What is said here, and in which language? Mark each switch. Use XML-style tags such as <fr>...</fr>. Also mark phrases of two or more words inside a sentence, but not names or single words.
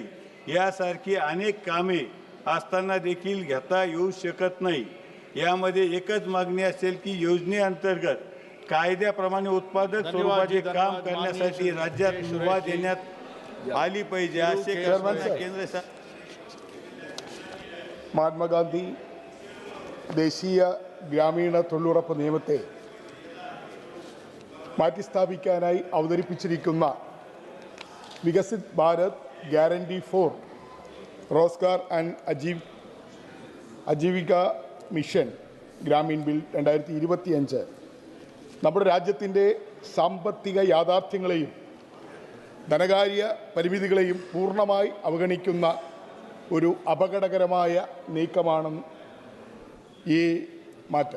<mr>यासारखी अनेक कामे असताना देखील घेता येऊ शकत नाही. यामध्ये एकच मागणी असेल की योजनेअंतर्गत कायद्याप्रमाणे उत्पादक स्वरूपाचे काम करण्यासाठी राज्यात मुभा देण्यात आली पाहिजे असे केंद्र सरकार.</mr> <ml>മഹാത്മാഗാന്ധി ദേശീയ ഗ്രാമീണ തൊഴിലുറപ്പ് നിയമത്തെ മാറ്റിസ്ഥാപിക്കാനായി അവതരിപ്പിച്ചിരിക്കുന്ന വികസിത് ഭാരത് Guarantee for Roskar and Ajivika Mission ഗ്രാമീൺ ബിൽ 2025 നമ്മുടെ രാജ്യത്തിൻ്റെ സാമ്പത്തിക യാഥാർത്ഥ്യങ്ങളെയും ധനകാര്യ പരിമിതികളെയും പൂർണ്ണമായി അവഗണിക്കുന്ന ഒരു അപകടകരമായ നീക്കമാണ് ഈ മാറ്റം.</ml>